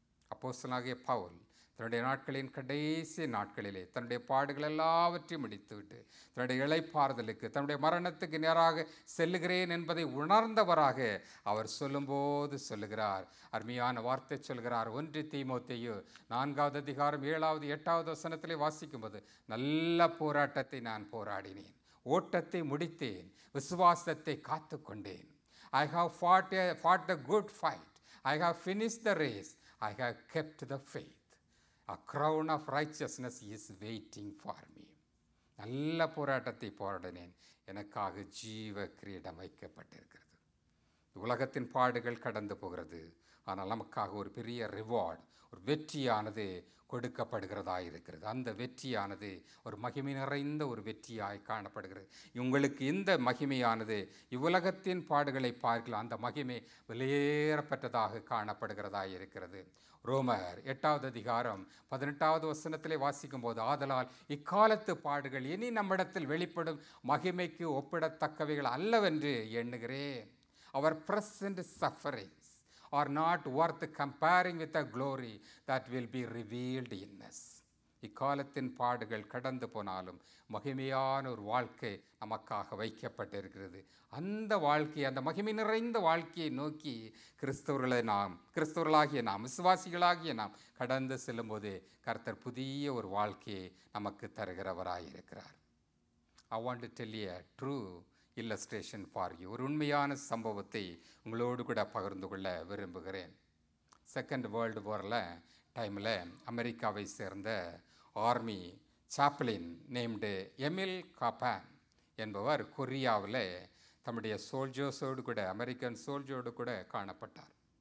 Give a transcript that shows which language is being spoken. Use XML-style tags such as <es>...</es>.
<ta>அப்போஸ்தலனாகிய பவுல் தன்னுடைய நாட்களின் கடைசி நாட்களிலே தன்னுடைய பாடுகள் எல்லாவற்றையும் முடித்துவிட்டு தன்னுடைய இளைப்பாறுதலுக்கு, தன்னுடைய மரணத்துக்கு நேராக செல்லுகிறேன் என்பதை உணர்ந்தவராக அவர் சொல்லும்போது சொல்லுகிறார், அருமையான வார்த்தை சொல்கிறார். 1 தீமோத்தேயு 4வது அதிகாரம் 7வது 8வது வசனத்திலே வாசிக்கும்போது, நல்ல போராட்டத்தை நான் போராடினேன், ஓட்டத்தை முடித்தேன், விசுவாசத்தை காத்து கொண்டேன்.</ta> <en>I have fought the good fight. I have finished the race. I have kept the faith. A crown of righteousness is waiting for me.</en> <ta>நல்ல போராட்டத்தை போராடினேன், எனக்காக ஜீவ கிரீடம் வைக்கப்பட்டிருக்கிறது. உலகத்தின் பாடுகள் கடந்து போகிறது, ஆனால் நமக்காக ஒரு பெரிய ரிவார்டு, ஒரு வெற்றியானது கொடுக்கப்படுகிறதாய் இருக்கிறது. அந்த வெற்றியானது ஒரு மகிமை நிறைந்த ஒரு வெற்றியாய் காணப்படுகிறது. உங்களுக்கு இந்த மகிமையானது இவ்வுலகத்தின் பாடுகளை பார்க்கலாம், அந்த மகிமை வெளியேறப்பட்டதாக காணப்படுகிறதாய் இருக்கிறது. ரோமர் 8வது அதிகாரம் 18வது வசனத்திலே வாசிக்கும் போது, ஆதலால் இக்காலத்து பாடுகள் இனி நம்மிடத்தில் வெளிப்படும் மகிமைக்கு ஒப்பிடத்தக்கவைகள் அல்லவென்று எண்ணுகிறேன்.</ta> <en>Our present sufferings are not worth comparing with the glory that will be revealed in us.</en> <ta>இக்காலத்தின் பாடுகள் கடந்து போனாலும் மகிமையான ஒரு வாழ்க்கை நமக்காக வைக்கப்பட்டிருக்கிறது. அந்த வாழ்க்கை, அந்த மகிமை நிறைந்த வாழ்க்கையை நோக்கி கிறிஸ்தவர்களாகிய நாம், விசுவாசிகளாகிய நாம் கடந்து செல்லும்போது கர்த்தர் புதிய ஒரு வாழ்க்கையை நமக்கு தருகிறவராயிருக்கிறார்.</ta> <en>I want to tell you a true illustration for you.</en> <ta>ஒரு உண்மையான சம்பவத்தை உங்களோடு கூட பகிர்ந்து கொள்ள விரும்புகிறேன். செகண்ட் வேர்ல்டு வாரில் டைமில் அமெரிக்காவை சேர்ந்த ஆர்மி சாப்ளின் நேம்டு எமில் காப்பான் என்பவர் கொரியாவில் தம்முடைய சோல்ஜர்ஸோடு கூட, அமெரிக்கன் சோல்ஜரோடு கூட காணப்பட்டார்.</ta>